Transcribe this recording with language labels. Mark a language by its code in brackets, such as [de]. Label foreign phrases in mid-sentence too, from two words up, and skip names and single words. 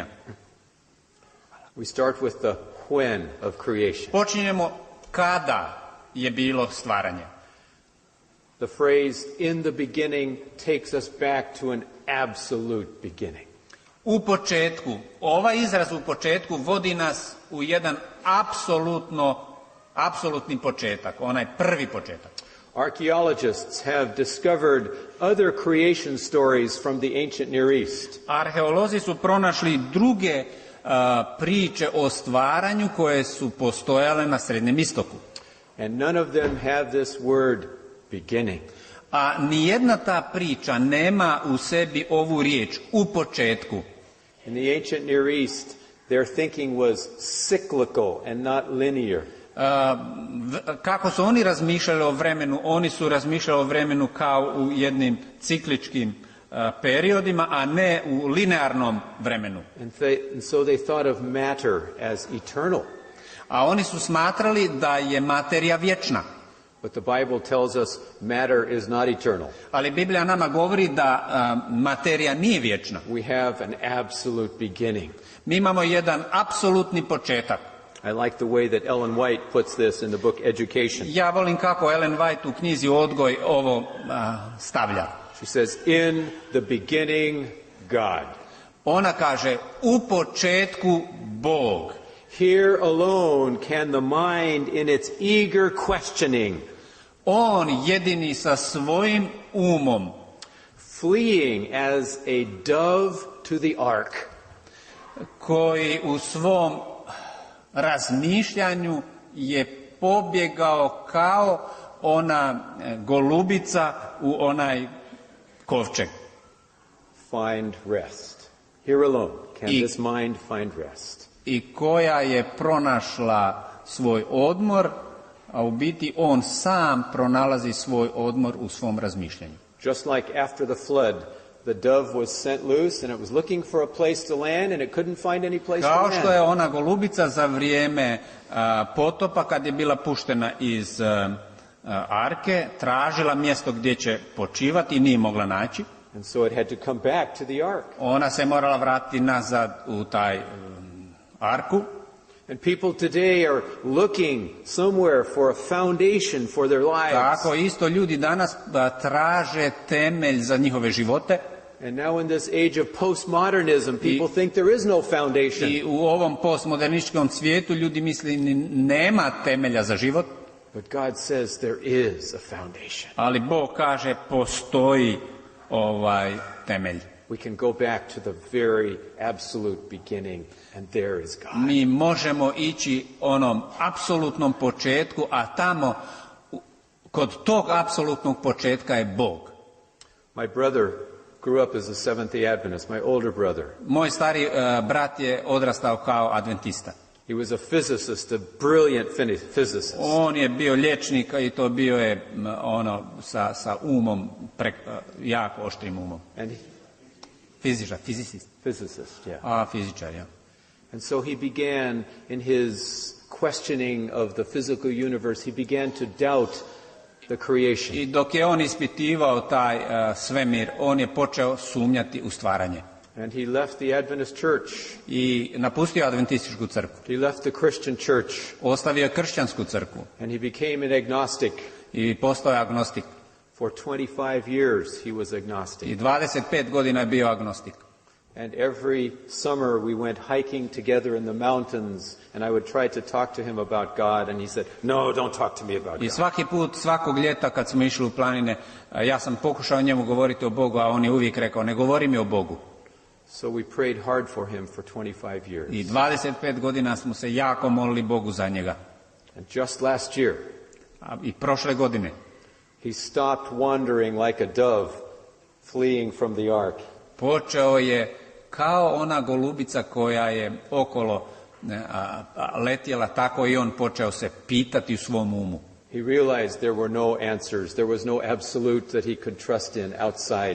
[en] We start with the when of creation. [hr] Počinjemo kada je bilo stvaranje. [en] The phrase in the beginning takes us back to an absolute beginning. [hr] U početku, ovaj izraz u početku vodi nas u jedan apsolutni početak, onaj prvi početak. [en] Archaeologists have discovered other creation stories from the ancient Near East. [hr] Arheolozi su pronašli druge priče o stvaranju koje su postojale na Srednjem istoku. [en] And none of them have this word beginning. [hr] A nijedna ta priča nema u sebi ovu riječ u početku. [en] In the ancient Near East, their thinking was cyclical and not linear. [hr] Kako su oni razmišljali o vremenu? Oni su razmišljali o vremenu kao u jednim cikličkim periodima, a ne u linearnom vremenu. [en] And so they thought of matter as eternal. [hr] A oni su smatrali da je materija vječna. [en] But the Bible tells us matter is not eternal. [hr] Ali Biblija nama govori da materija nije vječna. [en] We have an absolute beginning. [hr] Mi imamo jedan apsolutni početak. [en] I like the way that Ellen White puts this in the book Education. [hr] Ja volim kako Ellen White u knjizi Odgoj ovo stavlja. [en] She says, in the beginning, God. [hr] Ona kaže, u početku Bog. [en] Here alone can the mind in its eager questioning, [hr] on jedini sa svojim umom, [en] fleeing as a dove to the ark, [hr] koji u svom razmišljanju je pobjegao kao ona golubica u onaj kovčeg. [en] Find rest. Here alone can this mind find rest. [hr] I koja je pronašla svoj odmor, a u biti on sam pronalazi svoj odmor u svom razmišljanju. [en] Just like after the flood, the dove was sent loose and it was looking for a place to land and it couldn't find any place to land. [hr] Kao što je ona golubica za vrijeme potopa, kad je bila puštena iz arke, tražila mjesto gdje će počivati i nije mogla naći. [en] And so it had to come back to the ark. [hr] Ona se morala vratiti nazad u taj arku. [en] And people today are looking somewhere for a foundation for their lives. [hr] Tako isto ljudi danas traže temelj za njihove živote. [en] And now in this age of postmodernism, people think there is no foundation. [hr] I u ovom postmodernističkom svijetu ljudi misle nema temelja za život. [en] But God says there is a foundation. [hr] Ali Bog kaže postoji temelj. [en] We can go back to the very absolute beginning and there is God. [hr] Mi možemo ići onom apsolutnom početku, a tamo kod tog apsolutnog početka je Bog. [en] My brother grew up as a Seventh-day Adventist, my older brother. [hr] Moj stari brat je odrastao kao adventista. [en] He was a physicist, a brilliant physicist. [hr] On je bio liječnik i to bio je sa umom, jako oštrim umom. [en] And he, Physicist. physicist, yeah. [hr] Fizičar, ja. [en] And so he began, in his questioning of the physical universe, he began to doubt the creation. [hr] I dok je on ispitivao taj svemir, on je počeo sumnjati u stvaranje. [en] And he left the Adventist church. [hr] I napustio adventističku crkvu. [en] He left the Christian church. [hr] Ostavio je kršćansku crkvu. [en] And he became an agnostic. [hr] I postao je agnostik. [en] For 25 years he was agnostic. [hr] I 25 godina je bio agnostik. [en] And every summer we went hiking together in the mountains, and I would try to talk to him about God, and he said, "No, don't talk to me about God." [hr] I svaki put, svakog ljeta kad smo išli u planine, ja sam pokušao njemu govoriti o Bogu, a on je uvijek rekao, ne govori mi o Bogu. [en] So we prayed hard for him for 25 years. [hr] I 25 godina smo se jako molili Bogu za njega. [en] And just last year, [hr] I prošle godine, [en] he stopped wandering like a dove fleeing from the ark. [hr] Počeo je kao ona golubica koja je okolo letjela, tako i on počeo se pitati u svom umu. [en] He realized there were no answers. There was no absolute that he could trust in outside.